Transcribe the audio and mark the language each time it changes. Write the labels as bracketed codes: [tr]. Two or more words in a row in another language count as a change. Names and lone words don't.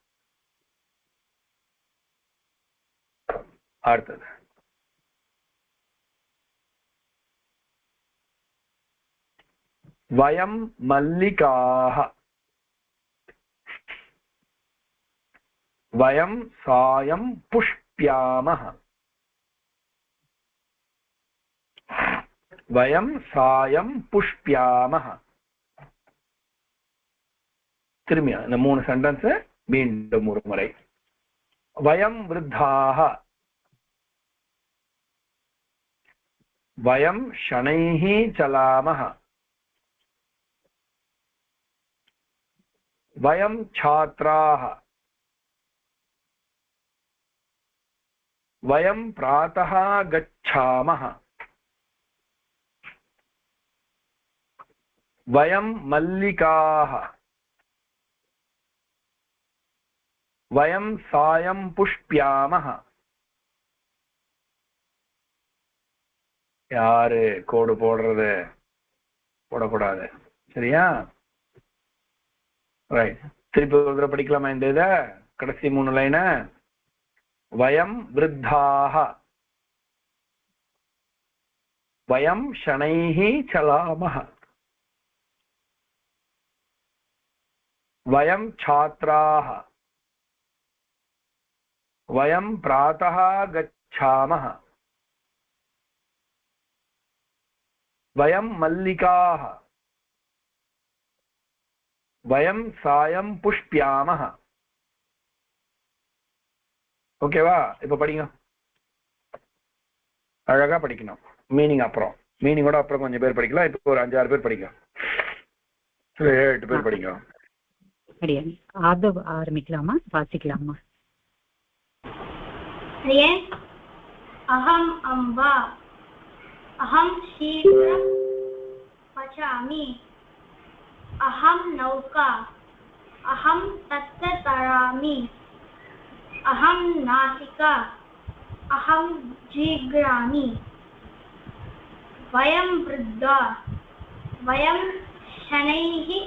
[sa] அடுத்தது वयं मल्लिकाः वयं सायं पुष्प्यामः वयं सायं पुष्प्यामः [ta] திரும்பியா இந்த மூணு சென்டென்ஸ் மீண்டும் ஒரு முறை [sa] वयं वृद्धाः वयं शनैः चलामः वयं छात्राः वयं प्रातः गच्छामः वयं मल्लिकाः वयं सायं पुष्प्यामः [ta] யாரு கோடு போடுறது போடக்கூடாது சரியா ரைட் திருப்பி ஒரு தடவை படிக்கலாமா இந்த இத கடைசி மூணு லைன [sa] वयं वृद्धाः வயம் शनैः चलामः वयं छात्राः वयं प्रातः गच्छामः वयं मल्लिकाः वयं सायं पुष्प्यामः [ta] ஓகேவா இப்ப படிங்க அழகா படிக்கணும் மீனிங் அப்புறம் மீனிங்கோட அப்புறம் கொஞ்சம் பேர் படிக்கலாம் இப்போ ஒரு 5-6 பேர் படிக்கலாம் 7-8 பேர் படிக்கலாம் அது ஆரம்பிக்கலாமா வாசிக்கலாமா [sa] अहम अम्बा अहम शीघ्रं पचामि अहम नौका अहम तत्र तरामि अहम नासिका अहम जिघ्रामि वयं वृद्धा वयं शनैः